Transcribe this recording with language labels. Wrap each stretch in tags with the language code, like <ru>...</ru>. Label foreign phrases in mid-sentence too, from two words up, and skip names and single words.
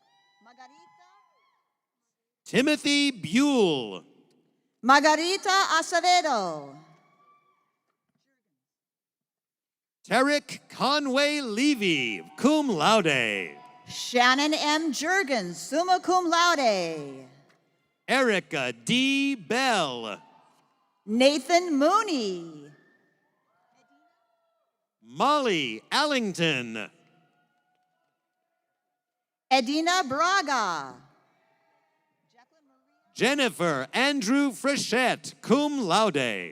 <en>Timothy Buell. Margarita Acevedo. Tarek Conway Levy,</en> <la>cum laude.</la> <en>Shannon M. Jurgens,</en> <la>summa cum laude.</la> <en>Erica D. Bell. Nathan Mooney. Molly Allington. Edina Braga. Jennifer Andrew Frechette,</en> <la>cum laude.</la>